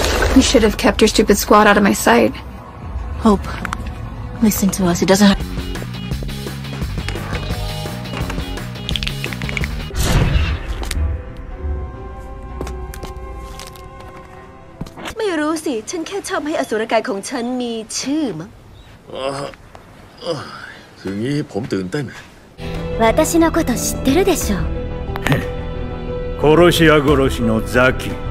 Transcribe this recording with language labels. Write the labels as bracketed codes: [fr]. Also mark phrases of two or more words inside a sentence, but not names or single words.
[en] You should have kept your stupid squad out of my sight. Hope, listen to us. It doesn't. [th] ไม่รู้สิฉันแค่ชอบให้อสุรกายของฉันมีชื่อมั้ง คืองี้ผมตื่นเต้น [ja] 私のこと知ってるでしょ殺し屋殺しのザキ